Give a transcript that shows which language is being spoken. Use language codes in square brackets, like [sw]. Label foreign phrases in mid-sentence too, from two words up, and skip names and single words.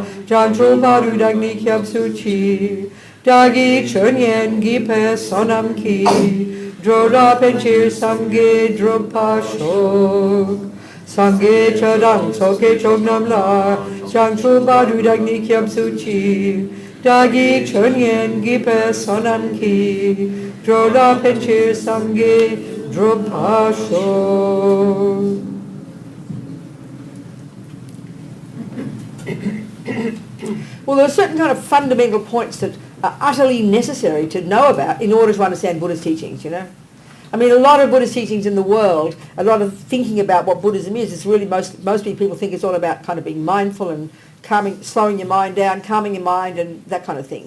[bo] བྱང་ཆུབ་བར་དུ་བདག་ནི་སྐྱབས་སུ་མཆི། བདག་གིས་ཆོས་ཉན་བགྱིས་པའི་བསོད་ནམས་ཀྱིས། འགྲོ་ལ་ཕན་ཕྱིར་སངས་རྒྱས་འགྲུབ་པར་ཤོག། སངས་རྒྱས་ཆོས་དང་ཚོགས་ཀྱི་མཆོག་རྣམས་ལ། བྱང་ཆུབ་བར་དུ་བདག་ནི་སྐྱབས་སུ་མཆི། བདག་གིས་ཆོས་ཉན་བགྱིས་པའི་བསོད་ནམས་ཀྱིས། འགྲོ་ལ་ཕན་ཕྱིར་སངས་རྒྱས་འགྲུབ་པར་ཤོག. [en] Well, there are certain kind of fundamental points that are utterly necessary to know about in order to understand Buddha's teachings, you know. I mean, a lot of Buddhist teachings in the world, a lot of thinking about what Buddhism is really most people think it's all about kind of being mindful and slowing your mind down, calming your mind and that kind of thing.